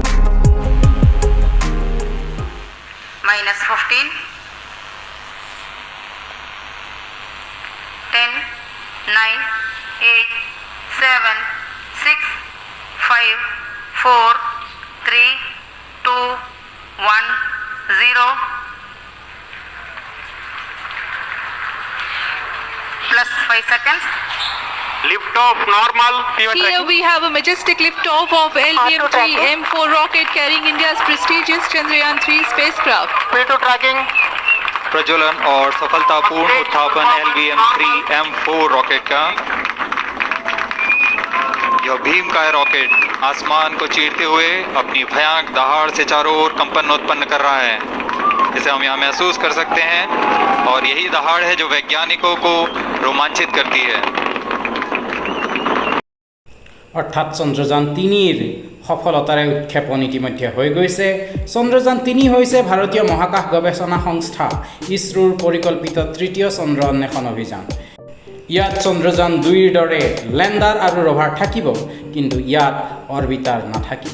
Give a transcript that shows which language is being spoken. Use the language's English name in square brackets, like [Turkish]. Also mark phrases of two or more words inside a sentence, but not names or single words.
[English] -15 10 9 8 7 6 5 4 3 2 1 0 plus 5 seconds. Liftoff normal. Here we have a majestic liftoff of LVM-3 M4 rocket carrying India's prestigious Chandrayaan 3 spacecraft. P2 tracking. [Hindi] प्रज्वलन और सफलतापूर्ण उत्थापन LVM-3 M4 रॉकेट का यह भीमकाय रॉकेट आसमान को चीरते हुए अपनी भयानक दहाड़ से चारों ओर कंपन उत्पन्न कर रहा है, जिसे हम यहाँ महसूस कर सकते हैं, और यही दहाड़ है जो वैज्ञानिकों को रोमांचित करती है। [Assamese] অৰ্থাৎ চন্দ্ৰযান 3ৰ সফলতাৰে উৎক্ষেপণ ইতিমধ্যে হৈ গৈছে। চন্দ্ৰযান 3 হৈছে ভাৰতীয় মহাকাশ গৱেষণা সংস্থা ইছৰোৰ পৰিকল্পিত তৃতীয় চন্দ্ৰ অন্বেষণ অভিযান। ইয়াত চন্দ্ৰযান 2ৰ দৰে লেণ্ডাৰ আৰু ৰভাৰ থাকিব, কিন্তু ইয়াত অৰ্বিটাৰ নাথাকিব।